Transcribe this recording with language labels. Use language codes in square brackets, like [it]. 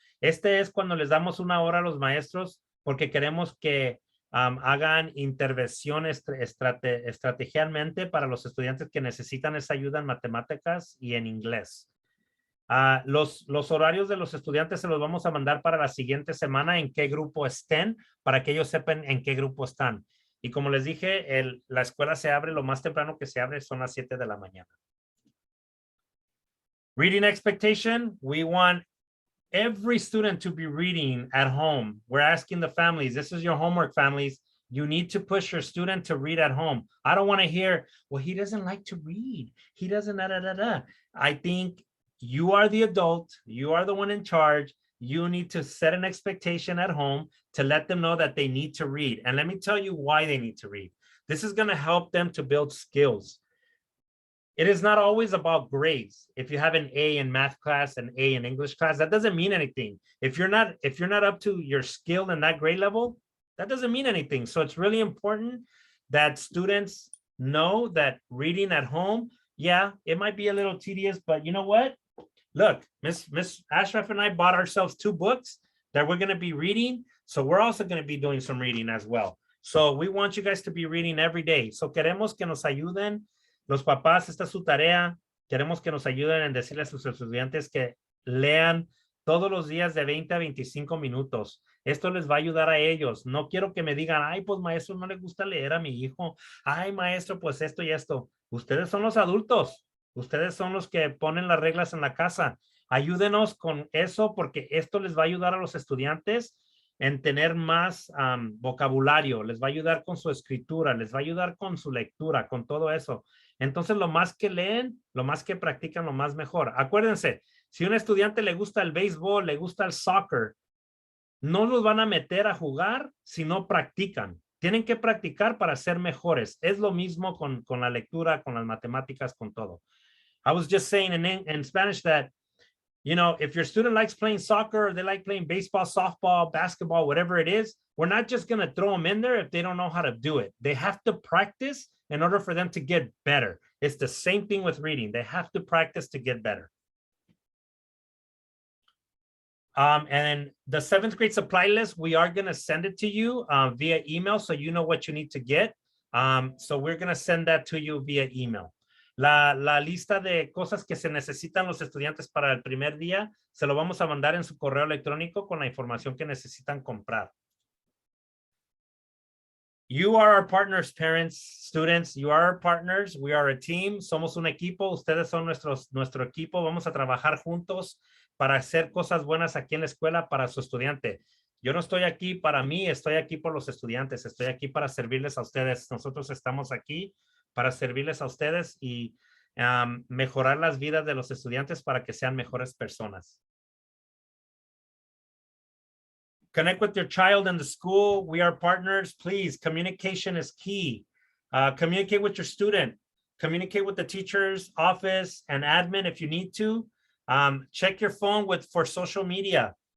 [es] Este es cuando les damos 1 hora a los maestros porque queremos que hagan intervención estrategicamente para los estudiantes que necesitan esa ayuda en matemáticas y en inglés. Los horarios de los estudiantes se los vamos a mandar para la siguiente semana en qué grupo estén, para que ellos sepan en qué grupo están. Y como les dije, la escuela se abre, lo más temprano que se abre son las 7 de la mañana. [en] Reading expectation, we want every student to be reading at home. We're asking the families, this is your homework, families. You need to push your student to read at home. I don't want to hear, well, he doesn't like to read. He doesn't, I think you are the adult. You are the one in charge. You need to set an expectation at home to let them know that they need to read. And let me tell you why they need to read. This is going to help them to build skills. It is not always about grades. If you have an A in math class, an A in English class, that doesn't mean anything. If you're not up to your skill in that grade level, that doesn't mean anything. So it's really important that students know that reading at home, yeah, it might be a little tedious, but you know what? Look, Miss Ashraf and I bought ourselves 2 books that we're going to be reading. So we're also going to be doing some reading as well. So we want you guys to be reading every day. [es] So queremos que nos ayuden. Los papás, esta es su tarea. Queremos que nos ayuden en decirle a sus estudiantes que lean todos los días de 20 a 25 minutos. Esto les va a ayudar a ellos. No quiero que me digan, ay, pues maestro, no le gusta leer a mi hijo. Ay, maestro, pues esto y esto. Ustedes son los adultos. Ustedes son los que ponen las reglas en la casa. Ayúdenos con eso porque esto les va a ayudar a los estudiantes en tener más vocabulario. Les va a ayudar con su escritura. Les va a ayudar con su lectura, con todo eso. Entonces, lo más que leen, lo más que practican, lo más mejor. Acuérdense, si a un estudiante le gusta el béisbol, le gusta el soccer, no los van a meter a jugar si no practican. Tienen que practicar para ser mejores. Es lo mismo con la lectura, con las matemáticas, con todo. [en] I was just saying in Spanish that, you know, if your student likes playing soccer, or they like playing baseball, softball, basketball, whatever it is, we're not just going to throw them in there if they don't know how to do it. They have to practice in order for them to get better. It's the same thing with reading. They have to practice to get better. And the 7th grade supply list, we are going to send it to you via email so you know what you need to get. So we're going to send that to you via email. [es] La lista de cosas que se necesitan los estudiantes para el primer día, se lo vamos a mandar en su correo electrónico con la información que necesitan comprar. [en] You are our partners, parents, students. You are our partners. We are a team. [es] Somos un equipo. Ustedes son nuestro equipo. Vamos a trabajar juntos para hacer cosas buenas aquí en la escuela para su estudiante. Yo no estoy aquí para mí, estoy aquí por los estudiantes. Estoy aquí para servirles a ustedes. Nosotros estamos aquí para servirles a ustedes y mejorar las vidas de los estudiantes para que sean mejores personas. [en] Connect with your child in the school. We are partners. Please, communication is key. Communicate with your student. Communicate with the teacher's office and admin if you need to. Check your phone for social media.